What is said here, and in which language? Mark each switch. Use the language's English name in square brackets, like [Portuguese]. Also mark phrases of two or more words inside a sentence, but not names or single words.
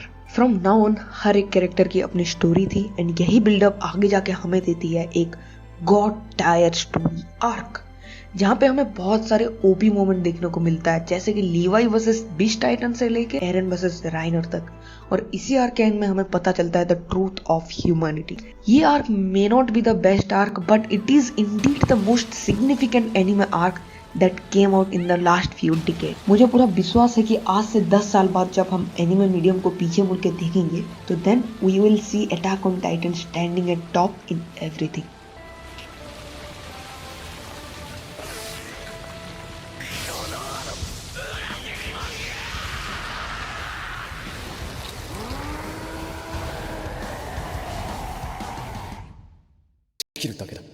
[English] from now on [Hindi] हर एक कैरेक्टर की अपनी स्टोरी थी, एंड यही बिल्डअप आगे जाके हमें देती है एक [English] god tier story arc, [Hindi] जहाँ पे हमें बहुत सारे [English] OP moment [Hindi] देखने को मिलता है, जैसे कि लीवाई वर्सेस बीस्ट टाइटन से लेके एरन वर्सेस राइनर तक. और इसी आर्क के एंड में हमें पता चलता है [English] the truth of humanity. ये arc may not be the best arc but it is indeed the most significant anime arc that came out in the last few decade. [Hindi] मुझे पूरा विश्वास है कि आज से 10 साल बाद जब हम [English] anime medium [Hindi] को पीछे मुड़ के देखेंगे तो [English] then we will see Attack on Titan standing at top in everything. [Japanese] 切るだけだ。